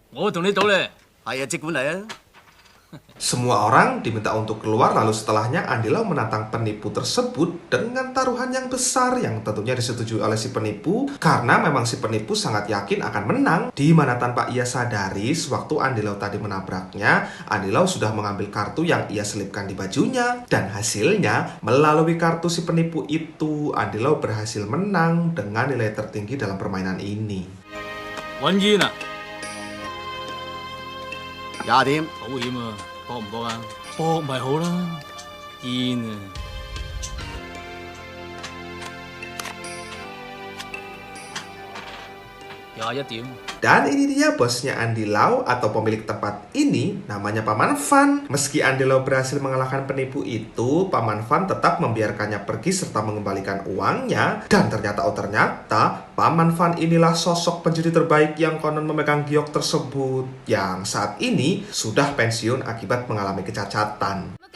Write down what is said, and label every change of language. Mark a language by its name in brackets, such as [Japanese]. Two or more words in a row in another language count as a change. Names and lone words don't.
[Indonesian] Semua orang diminta untuk keluar, lalu setelahnya Andy Lau menantang penipu tersebut dengan taruhan yang besar yang tentunya disetujui oleh si penipu karena memang si penipu sangat yakin akan menang, di mana tanpa ia sadari sewaktu Andy Lau tadi menabraknya, Andy Lau sudah mengambil kartu yang ia selipkan di bajunya dan hasilnya melalui kartu si penipu itu Andy Lau berhasil menang dengan nilai tertinggi dalam permainan ini. Wanjina. [Cantonese] 廿點，保險啊，搏唔搏啊？搏咪好啦，煙啊！ 21 點。 [Indonesian] Dan ini dia bosnya Andy Lau atau pemilik tempat ini, namanya Paman Fan. Meski Andy Lau berhasil mengalahkan penipu itu, Paman Fan tetap membiarkannya pergi serta mengembalikan uangnya. Dan ternyata Paman Fan inilah sosok penjudi terbaik yang konon memegang giok tersebut, yang saat ini sudah pensiun akibat mengalami kecacatan.